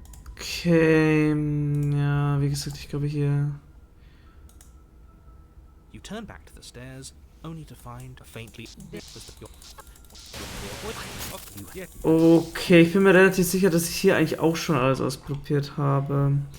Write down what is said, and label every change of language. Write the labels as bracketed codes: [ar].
[de] Okay, ja, wie gesagt, ich glaube hier... [en] You turn back to the stairs, only to find a faintly... [de] Okay, ich bin mir relativ sicher, dass ich hier eigentlich auch schon alles ausprobiert habe.